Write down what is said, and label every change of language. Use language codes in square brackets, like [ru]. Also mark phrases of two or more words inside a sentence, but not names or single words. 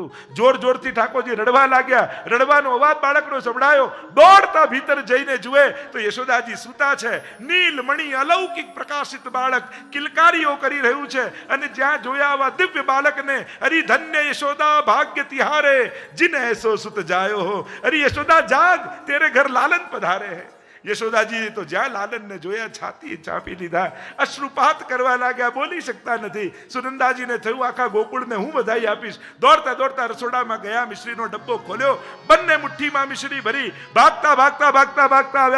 [gu] જોર જોરથી ઠાકોરજી રડવા લાગ્યા. રડવાનો અવાજ બાળકનો સંભળાયો. દોડતા ભીતર જઈને જુએ તો યશોદાજી સૂતા છે. નીલમણી અલૌકિક પ્રકાશિત બાળક કિલકારીઓ કરી રહ્યું છે. અને જ્યાં જોયા આવા દિવ્ય બાળકને [bra] अरे धन्य यशोदा भाग्य तिहारे जिन ऐसो सुत जायो हो. अरे यशोदा जाग, तेरे घर लालन पधारे है. [gu] યશોદાજી તો જ્યાં લાલનને જોયા છાતી ચાપી લીધા, અશ્રુપાત કરવા લાગ્યા, બોલી શકતા નથી. સુનંદાજીને થયું આખા ગોકુળને હું બધાઈ આપીશ. દોડતા દોડતા રસોડામાં ગયા, મિશ્રીનો ડબ્બો ખોલ્યો, બંને મુઠ્ઠીમાં મિશ્રી ભરી ભાગતા ભાગતા ભાગતા ભાગતા આવ્યા.